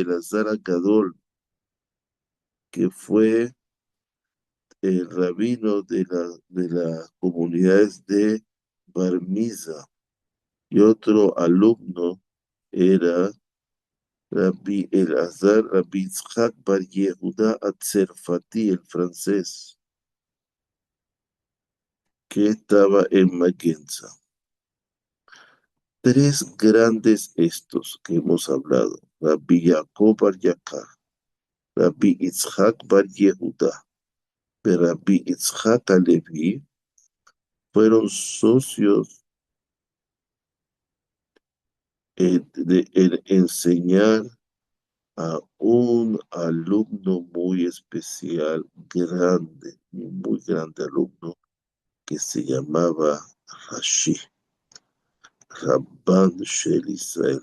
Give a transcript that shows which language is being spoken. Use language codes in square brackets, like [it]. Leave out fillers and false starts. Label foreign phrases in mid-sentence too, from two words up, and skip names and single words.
[es] Elazar Gadol, que fue el rabino de las comunidades de Barmiza, y otro alumno era Rabbi Elazar, Rabbi Yitzhak Bar Yehuda Atzerfati, el francés, que estaba en Magenza. Tres grandes estos que hemos hablado, Rabbi Yaakov Bar Yakar, Rabbi Yitzhak Bar Yehuda, y Rabbi Yitzhak Alevi, fueron socios en enseñar a un alumno muy especial, grande, muy grande alumno, que se llamaba Rashi, [he] רבן של ישראל.